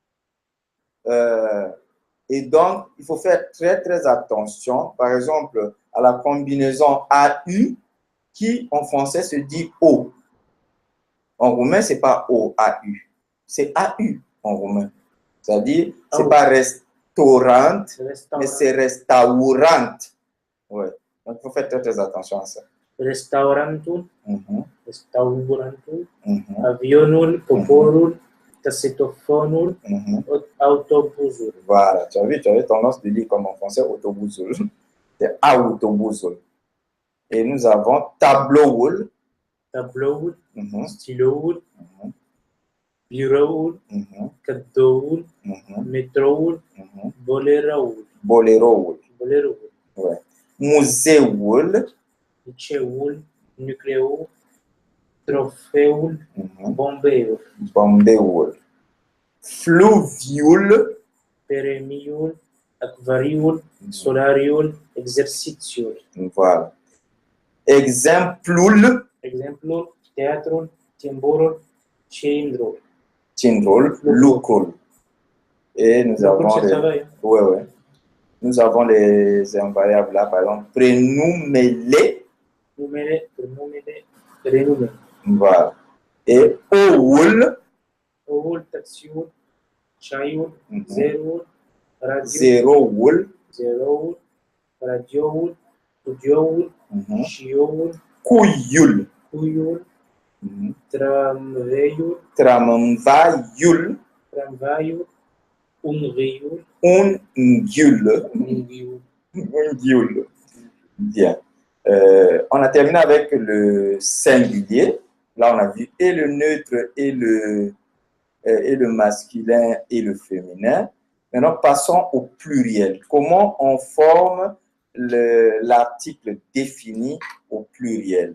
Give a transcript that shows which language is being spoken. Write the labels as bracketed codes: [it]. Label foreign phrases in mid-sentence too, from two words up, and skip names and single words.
[fr] Et donc, il faut faire très, très attention, par exemple, à la combinaison AU, qui en français se dit O. En roumain, ce n'est pas O, AU. C'est AU en roumain. C'est-à-dire, ce n'est pas restaurant, mais c'est restaurant. Ouais. Donc, il faut faire très, très attention à ça. [ro] Restaurantul, restaurantul, avionul, poporul, tasetofonul, autobuzul. [fr] Voilà, tu avais tendance de lire comme en français autobuzul. C'est autobuzul. Et nous avons tabloul. [ro] Tabloul, styloul, bureaul, cadeaul, metroul, boleroul. Boleroul. Boleroul. [fr] Ouais. [ro] Muzeul. Liceul, nucleul, trofeul, bombeul. Bombeul. Fluviul. Peremiul, acvariul, solariul, exercițiul. [fr] Voilà. Exemplul. [ro] Exemplul, teatrul, timburul, cindrul. Cindrul, lucrul. [fr] Et nous avons les, nous avons les invariables là, par exemple, [ro] prénumele. Numele, prenumele, renume. [fr] Voilà. Et oul. [ro] Oul, taxiul, ceaiul, zeroul, radio. Zeroul. Zeroul, radioul, studioul, șioul, cuiul. Cuiul, tramveiul, tramvaiul, tramvaiul, unghiul, unghiul. Unghiul. [fr] Bien. On a terminé avec le singulier. Là, on a vu et le neutre et le masculin et le féminin. Maintenant, passons au pluriel. Comment on forme l'article défini au pluriel?